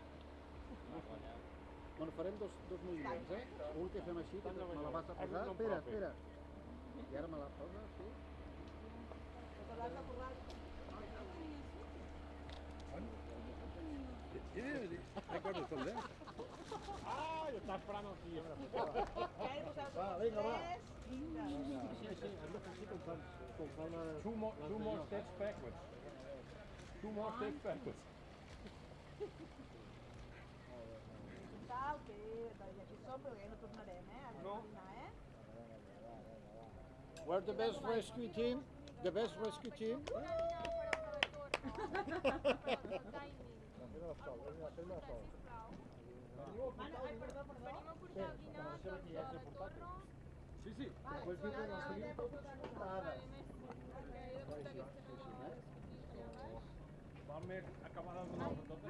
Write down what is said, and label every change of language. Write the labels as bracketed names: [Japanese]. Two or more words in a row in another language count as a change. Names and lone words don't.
[Catalan] Bueno, farem dos moviments, Un que fem així, que me la vas a posar. Espera. I ara me la poses, sí? [English] I got it from there. [Catalan] Ah, jo estava esperant el dia. Va, vinga, va. Sí, hem de fer així com fan les... [English] Two more steps backwards. [Catalan] Tal, que aquí som, però ja no tornarem, Ara no dinar, [English] We're the best rescue team. The best rescue team. [Catalan] Sí. Després dir que les tenim totes portades. Val més acabar de donar totes.